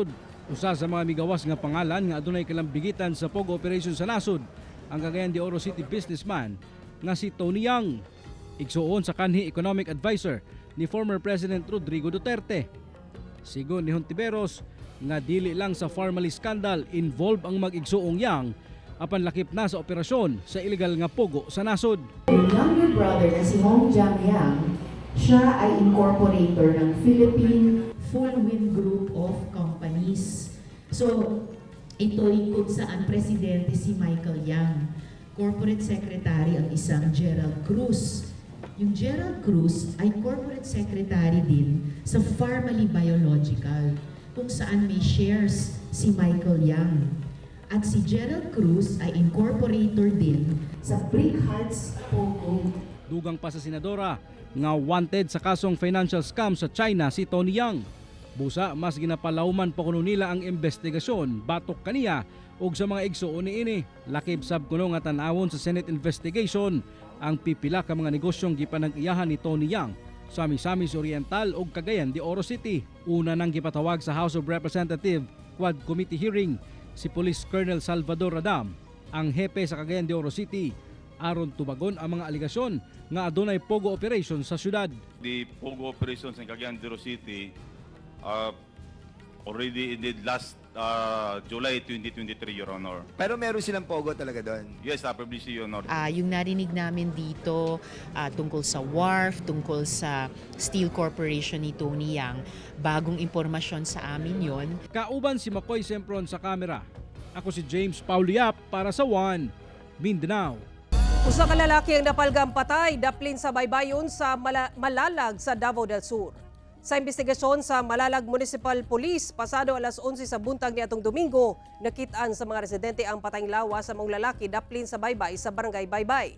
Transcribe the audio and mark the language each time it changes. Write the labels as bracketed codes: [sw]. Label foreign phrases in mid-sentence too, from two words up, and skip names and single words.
[ceb] Usa sa mga migawas nga pangalan nga adunay kalambigitan sa [en] Pogo Operation [ceb] sa nasod ang Cagayan de Oro City businessman nga si Tony Yang, igsuon sa kanhi [en] economic advisor [ceb] ni [en] former President [ceb] Rodrigo Duterte. Sigon ni Hontiveros nga dili lang sa Farmally [en] scandal involved [ceb] ang mag-igsuong Yang apan lakip na sa operasyon sa illegal nga Pogo sa nasod. [tl] Yung younger brother na si Hong Jiang Yang, siya ay incorporator ng Philippine Full Wind Group of Companies. So, ito ay kung saan presidente si Michael Yang. [en] Corporate secretary [tl] ang isang Gerald Cruz. Yung Gerald Cruz ay [en] corporate secretary [tl] din sa Farmally Biological, kung saan may shares si Michael Yang. At si Gerald Cruz ay incorporator din sa Brick Hearts Pogo. [ceb] Dugang pa sa senadora nga wanted sa kasong [en] financial scam [ceb] sa China si Tony Yang. Busa mas ginapalawman pa kuno nila ang investigasyon batok kaniya ug sa mga igsuon niini. Lakip sab kuno nga tan-awon sa [en] Senate investigation [ceb] ang pipila ka mga negosyong gipanag-iyahan ni Tony Yang sa Misamis Oriental ug Cagayan de Oro City. Una nang gipatawag sa House of Representatives Quad Committee hearing si Police Colonel Salvador Radam, ang hepe sa Cagayan de Oro City, aron tubagon ang mga aligasyon nga adunay [en] pogo operation [ceb] sa syudad. [en] The pogo operations in Cagayan de Oro City already ended last July 2023, Your Honor. [tl] Pero meron silang pogo talaga doon? [en] Yes, publicly, Your Honor. [tl] Yung narinig namin dito tungkol sa WARF, tungkol sa Steel Corporation ni Tony Yang, bagong impormasyon sa amin yon. [ceb] Kauban si Makoy Sempron sa kamera. Ako si James Pauliap para sa One Mindanao. Usa ka lalaki ang napalgang patay daplin sa baybayon sa Malalag sa Davao del Sur. Sa investigasyon sa Malalag Municipal Police, pasado alas 11 sa buntag niadtong Domingo, nakitaan sa mga residente ang patayng lawas sa mga lalaki daplin sa baybay sa Barangay Baybay.